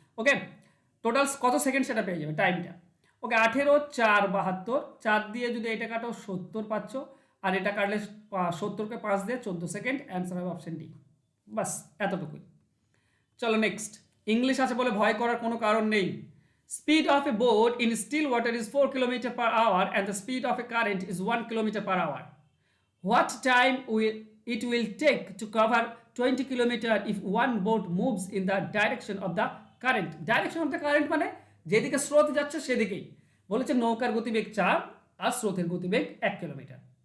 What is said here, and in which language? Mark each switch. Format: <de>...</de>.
<bn>ওকে, total কত second সেটা পেয়ে যাবে টাইমটা। ওকে, 18 4 72, 4 দিয়ে যদি এটা কাটো 70 পাচ্ছ, আর এটা কাটলে 70-কে 5 দিয়ে 14 সেকেন্ড, অ্যান্সার হবে অপশন ডি। বাস এতটুকুই। চলো নেক্সট, ইংলিশ আছে বলে ভয় করার কোনো কারণ নেই।</bn> <en>Speed of a boat in still water is 4 kilometre per hour and the speed of a current is 1 kilometre per hour. What time it will take to cover 20 kilometer if one boat moves in the direction of the current? Direction of the current</en> <bn>মানে যেদিকে স্রোত যাচ্ছে সেদিকেই। বলেছে নৌকার গতিবেগ 4 আর স্রোতের গতিবেগ 1 কিলোমিটার।</bn>